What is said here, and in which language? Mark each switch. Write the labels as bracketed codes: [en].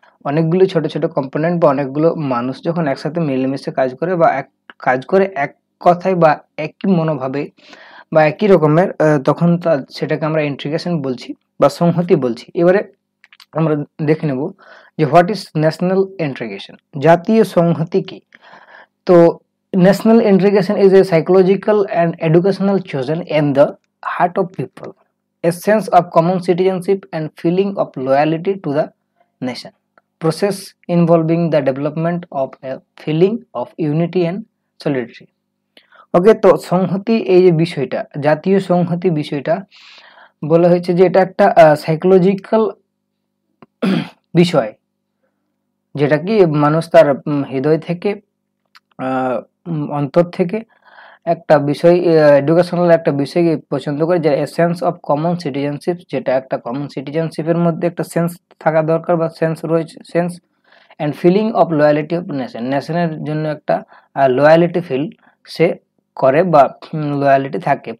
[bn] অনেকগুলো ছোট ছোট কম্পোনেন্ট বা অনেকগুলো মানুষ যখন একসাথে মিলেমিশে কাজ করে বা এক কথায় বা একই মনোভাবে বা একই রকমের, তখন সেটাকে আমরা ইন্টিগ্রেশন বলছি বা সংহতি বলছি। এবারে আমরা দেখে নেব যে [en] what is national integration, [bn] জাতীয় সংহতি কি। [en] তো national integration is a psychological and educational chosen in the heart of people, a sense of common citizenship and feeling of loyalty to the nation, process involving the development of a feeling of unity and solidarity. [bn] ওকে, তো সংহতি এই যে বিষয়টা, জাতীয় সংহতি বিষয়টা বলা হয়েছে যে এটা একটা সাইকোলজিক্যাল বিষয়, যেটা কি মানুষ তার হৃদয় থেকে অন্তর থেকে একটা বিষয়, এডুকেশনাল একটা বিষয়কে পছন্দ করে, যে সেন্স অফ কমন সিটিজেনশিপ, যেটা একটা কমন সিটিজেনশিপের মধ্যে একটা সেন্স থাকা দরকার বা সেন্স রয়েছে, [en] sense and feeling of loyalty of nation, [bn] নেশনের জন্য একটা লয়ালিটি ফিল সে করে বা লয়ালিটি থাকে।